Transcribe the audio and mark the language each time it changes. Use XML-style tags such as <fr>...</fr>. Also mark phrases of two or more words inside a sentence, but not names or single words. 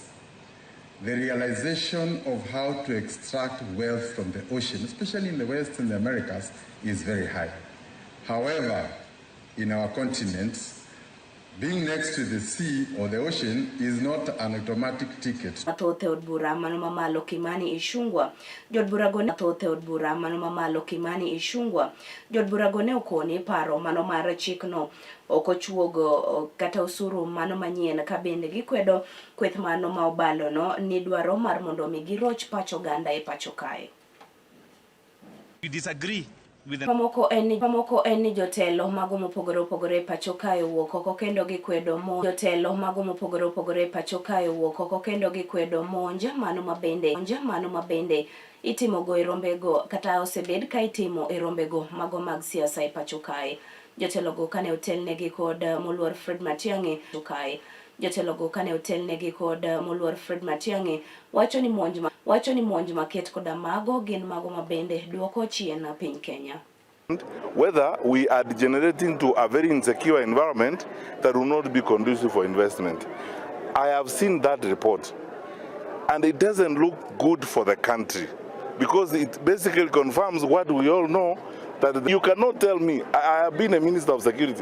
<en>The realization of how to extract wealth from the ocean, especially in the West and the Americas, is very high. However, in our continent, being next to the sea or the ocean is not an automatic ticket.</en> <luo>Mathoth od bura mano mamalo Kimani Ichung'wah. Jod bura go mathoth od bura mano mamalo Kimani Ichung'wah. Jod bura go ne okoni paro mano mar chikno ok ochuogo kata osuru mano manyien ka bende gikwedo kweth mano ma obalo no ni dwaro mar mondo mi giroch pacho ganda e pacho kae.</luo> <en>We disagree with</en> <luo>Pamoko eni jotelo mago mopogore opogore pacho kae wuok oko kendo gikwedo monj. Jotelo mago mopogore opogore pacho kae wuok oko kendo gikwedo monj mano mabende itimo go e rombego kata osebed ka itimo e rombego mago mag siasa e pacho kae. Jotelo go kane otelnegi kod moluor Fred Matiang'i kae. Jotelo go kane otelnegi kod moluor Fred Matiang'i wacho ni monj maket koda mago gin mago mabende duoko chien piny Kenya.</luo> <en>Whether we are degenerating to a very insecure environment that will not be conducive for investment. I have seen that report and it doesn't look good for the country because it basically confirms what we all know, that you cannot tell me I have been a minister of security.</en>